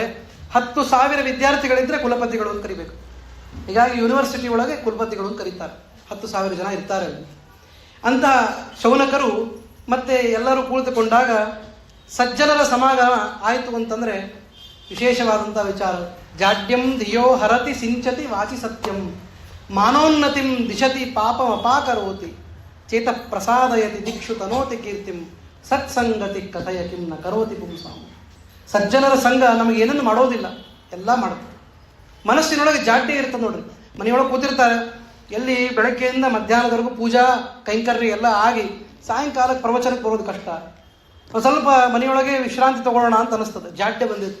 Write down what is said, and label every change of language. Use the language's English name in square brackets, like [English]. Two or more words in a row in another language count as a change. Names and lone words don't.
[Kannada] 10,000 ವಿದ್ಯಾರ್ಥಿಗಳಿದ್ರೆ ಕುಲಪತಿಗಳು ಅಂತ ಕರಿಬೇಕು. ಹೀಗಾಗಿ ಯೂನಿವರ್ಸಿಟಿ ಒಳಗೆ ಕುಲಪತಿಗಳು ಅಂತ ಕರೀತಾರೆ. 10,000 ಜನ ಇರ್ತಾರೆ ಅಲ್ಲಿ. ಅಂತಹ ಶೌನಕರು ಮತ್ತೆ ಎಲ್ಲರೂ ಕುಳಿತುಕೊಂಡಾಗ ಸಜ್ಜನರ ಸಮಾಗಮ ಆಯಿತು ಅಂತಂದ್ರೆ ವಿಶೇಷವಾದಂತಹ ವಿಚಾರ. [Sanskrit] ಜಾಡ್ಯಂ ಧಿಯೋ ಹರತಿ ಸಿಂಚತಿ ವಾಚಿ ಸತ್ಯಂ ಮಾನೋನ್ನತಿಂ ದಿಶತಿ ಪಾಪಂ ಅಪಾಕರೋತಿ ಚೇತ ಪ್ರಸಾದಯತಿ ದಿಕ್ಷು ತನೋತಿ ಕೀರ್ತಿಂ ಸತ್ಸಂಗತಿ ಕಥಯ ಕಿಂ ನ ಕರೋತಿ ಪುಂಸಾಂ. [Kannada] ಸಜ್ಜನರ ಸಂಘ ನಮಗೆ ಏನನ್ನು ಮಾಡೋದಿಲ್ಲ, ಎಲ್ಲ ಮಾಡುತ್ತೆ. ಮನಸ್ಸಿನೊಳಗೆ ಜಾಡ್ಯ ಇರ್ತದೆ ನೋಡ್ರಿ. ಮನೆಯೊಳಗೆ ಕೂತಿರ್ತಾರೆ, ಎಲ್ಲಿ ಬೆಳಗ್ಗೆಯಿಂದ ಮಧ್ಯಾಹ್ನದವರೆಗೂ ಪೂಜಾ ಕೈಂಕರ್ಯ ಎಲ್ಲ ಆಗಿ ಸಾಯಂಕಾಲಕ್ಕೆ ಪ್ರವಚನಕ್ಕೆ ಬರೋದು ಕಷ್ಟ. ಸ್ವಲ್ಪ ಮನೆಯೊಳಗೆ ವಿಶ್ರಾಂತಿ ತಗೊಳ್ಳೋಣ ಅಂತ ಅನಿಸ್ತದೆ, ಜಾಡ್ಯ ಬಂದಿತ್ತು.